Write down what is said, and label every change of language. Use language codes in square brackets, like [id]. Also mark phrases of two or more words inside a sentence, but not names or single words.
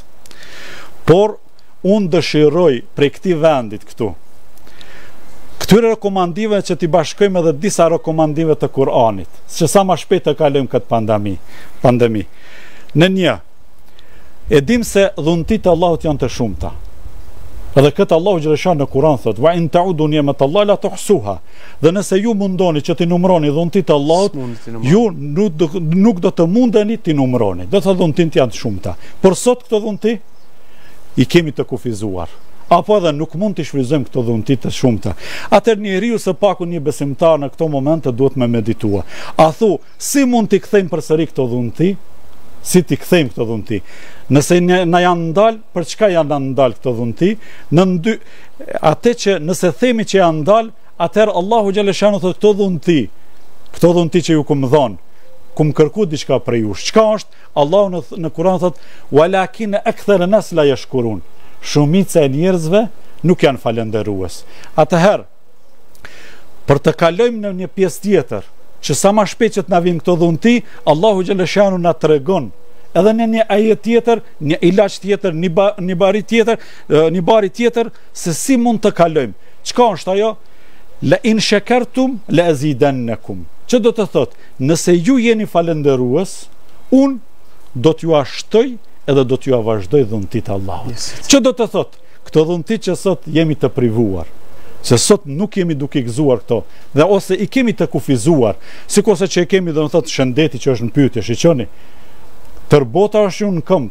[sq] Por unë dëshiroj prej këtij vendit këtyre rekomandive që t'i bashkojmë edhe disa rekomandive të Kur'anit, që sa ma shpejt të kalojmë këtë pandemi. Në një, e dim se dhuntit e Allahut janë të shumta. Edhe këtë Allahu xhaleshan në Kur'an thot: [ar] "وإن تعدوا نعمة الله لا تحصوها." [sq] Dhe nëse ju mundoni që t'i numroni dhuntit e Allahut, ju nuk do të mundeni t'i numroni. Do të dhuntit janë të shumta. Por sot këto dhunti i kemi të kufizuar, apo edhe nuk mund të shfrytëzojmë këto dhunti të shumta. Atëherë njeriu së paku një besimtar në këto momente duhet me meditua. A thu, si mund t'i kthejmë përsëri këto dhunti? Si t'i kthejmë këto dhunti? Nëse na janë ndal, për çka janë ndal këto dhunti? Atë që nëse themi që janë ndal, atëherë Allahu xhaleshanu thotë këto dhunti që ju kam dhënë, kum kërku diçka prej jush. Çka është? Allahu në Kur'an thot: [ar] "ولكن أكثر الناس لا يشكرون." [sq] Shumica e njerëzve nuk janë falëndërues. Atëherë, për të kalojmë në një pjesë tjetër, që sa më shpejt që të na vinë këto dhunti, Allahu xhaleshanu na tregon edhe në një ajet tjetër, një ilaç tjetër, një bari tjetër, se si mund të kalojmë. Çka është ajo? [ar] لئن شكرتم لأزيدنكم. [sq] Që do të thot, nëse ju jeni falëndërues, unë do t'ju ashtoj edhe do t'ju vazhdoj dhuntit Allahut. Që do të thot, këto dhuntit që sot jemi të privuar, se sot nuk jemi duke i gëzuar këto, dhe ose i kemi të kufizuar, sikurse që e kemi dhe në thot shëndeti që është në pyetje, shiqoni, tërbota është ju në këmbë.